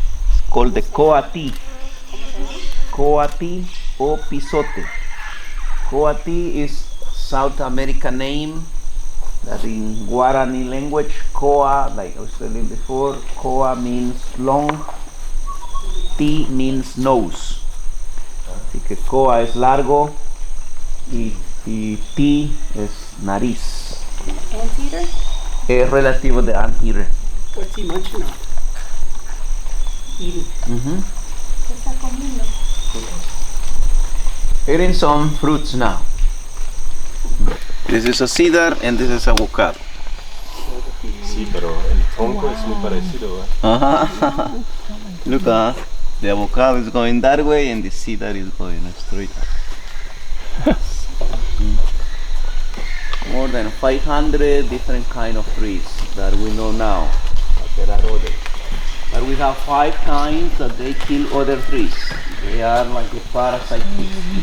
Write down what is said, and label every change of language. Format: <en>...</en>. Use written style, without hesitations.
<en>It's called the Coati. Coati o Pisote. Coati is South American name that in Guarani language, Coa, like I was telling before, Coa means long, Ti means nose.</en> <es>Así que Coa es largo y Ti es nariz.</es> <en>Anteater?</en> <es>Es relativo de anteater.</es> <en>What's he munching on? Eating.</en> <es>¿Qué está comiendo?</es> <en>Eating some fruits now. This is a cedar and this is avocado.</en> <es>Sí, pero el tronco es muy parecido, ¿eh?</es> <en>Look, the avocado is going that way and the cedar is going straight. More than 500 different kind of trees that we know now. But there are others. But we have 5 kinds that they kill other trees. They are like a parasite trees.</en>